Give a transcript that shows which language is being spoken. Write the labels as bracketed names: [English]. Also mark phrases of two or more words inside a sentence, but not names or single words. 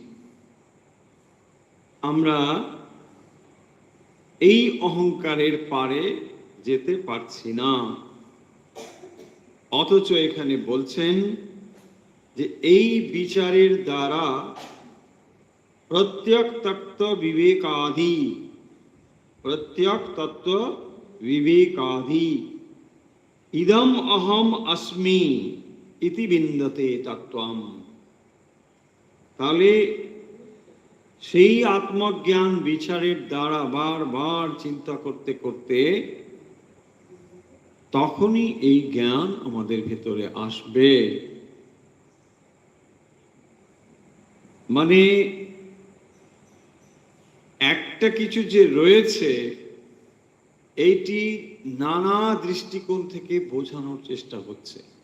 [Bangla] আমরা এই অহংকারের পারে যেতে পারছি না। অথচ এখানে বলছেন যে এই বিচারের দ্বারা [Sanskrit] প্রত্যক তত্ত্ব বিবেকাদি, প্রত্যক তত্ত্ব বিবেকাদি ইদম অহম अस्मि ইতি বিন্দতে তত্ত্বম। [Bangla] তাহলে সেই আত্মজ্ঞান বিচারের দ্বারা বারবার চিন্তা করতে করতে তখনই এই জ্ঞান আমাদের ভেতরে আসবে। মানে একটা কিছু যে রয়েছে, এইটি নানা দৃষ্টিকোণ থেকে বোঝানোর চেষ্টা হচ্ছে।